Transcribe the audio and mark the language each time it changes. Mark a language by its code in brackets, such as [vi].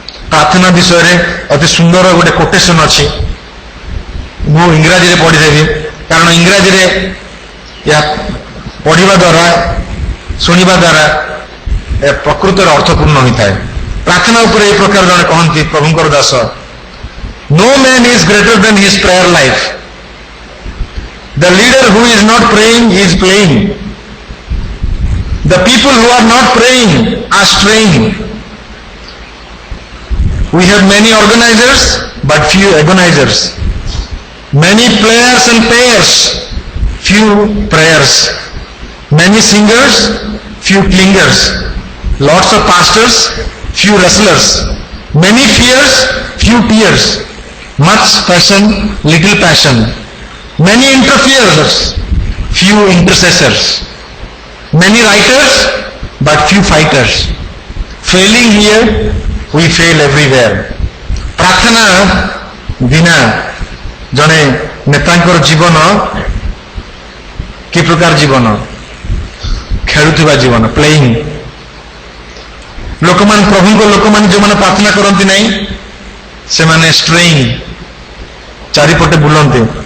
[or] ପ୍ରାର୍ଥନା ବିଷୟରେ ଅତି ସୁନ୍ଦର ଗୋଟେ କୋଟେସନ ଅଛି, ମୁଁ ଇଂରାଜୀରେ ପଢ଼ିଦେବି, କାରଣ ଇଂରାଜୀରେ ଏହା ପଢ଼ିବା ଦ୍ୱାରା, ଶୁଣିବା ଦ୍ୱାରା ପ୍ରକୃତରେ ଅର୍ଥପୂର୍ଣ୍ଣ ହୋଇଥାଏ। ପ୍ରାର୍ଥନା ଉପରେ ଏହି ପ୍ରକାର ଜଣେ କହନ୍ତି, ପ୍ରଭୁଙ୍କର Das, [en] no man is greater than his prayer life. The leader who is not praying is playing. The people who are not praying are straying. We have many organizers but few agonizers. Many players and payers, few prayers. Many singers, few clingers. Lots of pastors, few wrestlers. Many fears, few tears. Much passion, little passion. Many interferers, few intercessors. Many writers, but few fighters. Failing here, we fail everywhere. [or] ପ୍ରାର୍ଥନା ବିନା ଜଣେ ନେତାଙ୍କର ଜୀବନ କି ପ୍ରକାର ଜୀବନ? ଖେଳୁଥିବା ଜୀବନ, playing. ଲୋକମାନେ ପ୍ରଭୁଙ୍କ ଲୋକମାନେ ଯେଉଁମାନେ ପ୍ରାର୍ଥନା କରନ୍ତି ନାହିଁ ସେମାନେ ଷ୍ଟ୍ରେଇଂ, ଚାରିପଟେ ବୁଲନ୍ତି।